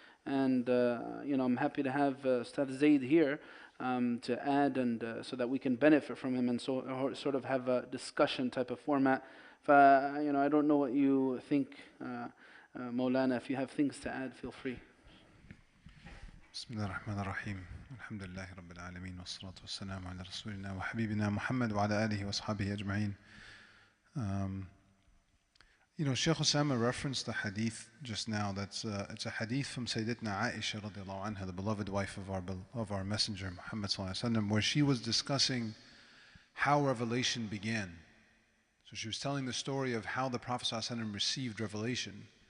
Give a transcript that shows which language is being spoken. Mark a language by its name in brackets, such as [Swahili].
[English] And I'm happy to have Ustadh Zaied here to add, and so that we can benefit from him and sort of have a discussion type of format. I don't know what you think, Maulana. If you have things to add, feel free. [Arabic] بسم الله الرحمن الرحيم الحمد لله رب العالمين والصلاة والسلام على رسولنا وحبيبنا محمد وعلى آله وأصحابه أجمعين. [English] Shaykh Osamah referenced the hadith just now. It's a hadith from Sayyidatna Aisha radiallahu anha, the beloved wife of our Messenger Muhammad sallallahu alaihi wasallam, where she was discussing how revelation began. So she was telling the story of how the Prophet sallallahu alaihi wasallam received revelation.